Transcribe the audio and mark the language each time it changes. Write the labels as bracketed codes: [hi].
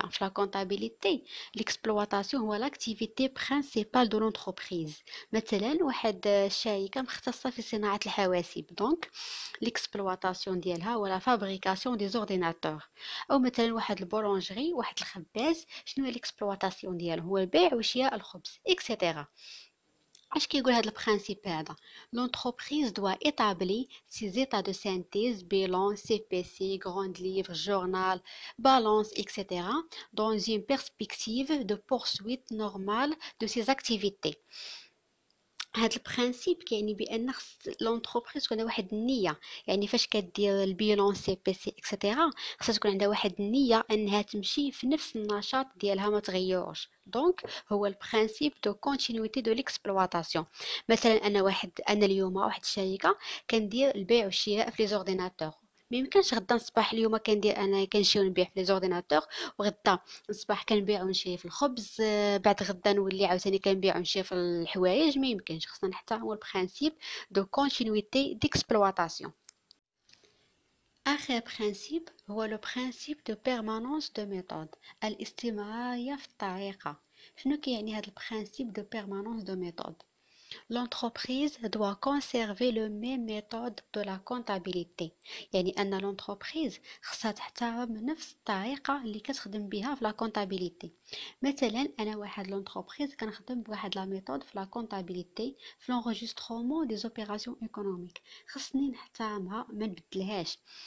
[ar] في لا كونطابيليتي الاكسبلواتاسيون هو لاكتيفيتي برينسيبال دو لونتربريز. مثلا واحد شركة مختصة في صناعة الحواسيب، دونك l'exploitation ديالها هو لا فابريكاسيون دي زورديناتور. او مثلا واحد البولونجري، واحد الخباز، شنو هي l'exploitation ديالو؟ هو البيع وشراء الخبز اكسيتيرا. اش كيقول هذا البرانسيب هذا؟ [fr] l'entreprise doit établir ses états de synthèse, bilan, CPC, grande livre, journal, balance, etc. dans une perspective de poursuite normale de ses activités. [ar] هاد البرانسيب كيعني بان خص لونتربريز تكون عندها واحد النيه، يعني فاش كدير البيلون سي بي سي اكسيتيرا خصها تكون عندها واحد النيه انها تمشي في نفس النشاط ديالها ما تغيروش. دونك هو البرانسيب دو كونتينيتي دو ليكسبلواتاسيون. مثلا انا اليوم واحد الشركه كندير البيع والشراء في لي زورديناتور، ما يمكنش غدا نصباح اليوم كندير انا كنشري ونبيع في لي زورديناتور، وغدا نصباح كنبيع ونشري في الخبز، بعد غدا نولي عاوتاني كنبيع ونشري في الحوايج. ما يمكنش، خصنا نحترموا البرانسيب دو كونتينيتي ديكسبلواتاسيون. اخر برانسيب هو لو برانسيب دو بيرمانونس دو ميثود، الاستمراريه في الطريقه. شنو كيعني هذا البرانسيب دو بيرمانونس دو ميثود؟ [fr] L'entreprise doit conserver le même méthode de la comptabilité. [ar] يعني أن l'entreprise خصها تحترم نفس الطريقة اللي كتخدم بها في لا كونتابيليتي. مثلا أنا واحد لونتربريز كنخدم بواحد لا ميثود في لا كونتابيليتي في [fr] l'enregistrement des opérations économiques، [ar] خصني نحترمها ما نبدلهاش.